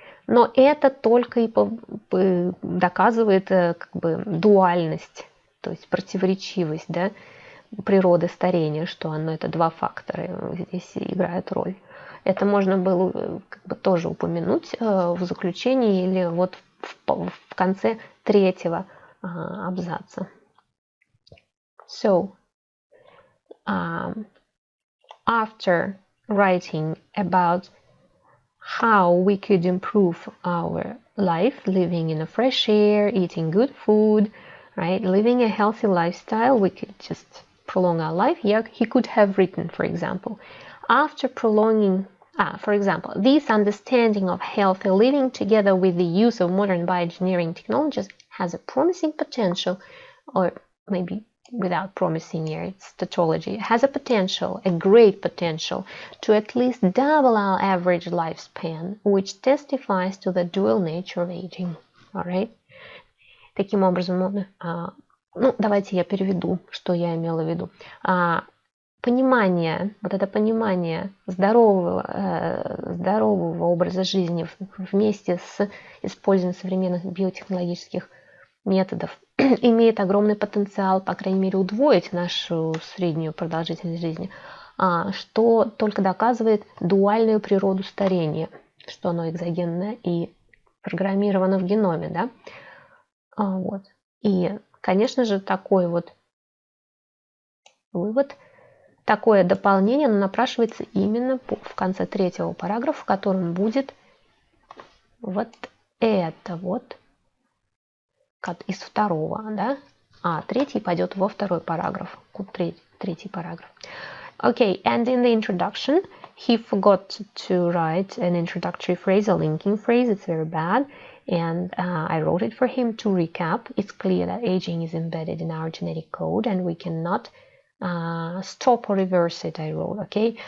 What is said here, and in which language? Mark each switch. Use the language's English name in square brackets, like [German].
[Russian] Но это только и доказывает как бы дуальность, то есть противоречивость, да, природы старения, что оно это два фактора здесь играют роль. Это можно было как бы тоже упомянуть в заключении или вот в конце третьего абзаца. [English] So, after writing about how we could improve our life, living in a fresh air, eating good food, right, living a healthy lifestyle, we could just prolong our life. Yeah, he could have written, for example, after prolonging For example, this understanding of healthy living together with the use of modern bioengineering technologies has a promising potential, or maybe without promising here, it's tautology, has a potential, a great potential, to at least double our average lifespan, which testifies to the dual nature of aging. Alright? [Russian] Таким образом, давайте я переведу, что я имела в виду. Понимание, вот это понимание здорового образа жизни вместе с использованием современных биотехнологических методов имеет огромный потенциал, по крайней мере, удвоить нашу среднюю продолжительность жизни, что только доказывает дуальную природу старения, что оно экзогенное и программировано в геноме, да? Вот. И, конечно же, такой вот вывод, такое дополнение напрашивается именно в конце 3-го параграфа, в котором будет вот это вот из 2-го, да? А 3-й пойдет во 2-й параграф. 3-й параграф. [English] Okay, and in the introduction, he forgot to write an introductory phrase, a linking phrase. It's very bad. And I wrote it for him to recap. It's clear that aging is embedded in our genetic code and we cannot stop or reverse it, I wrote, okay?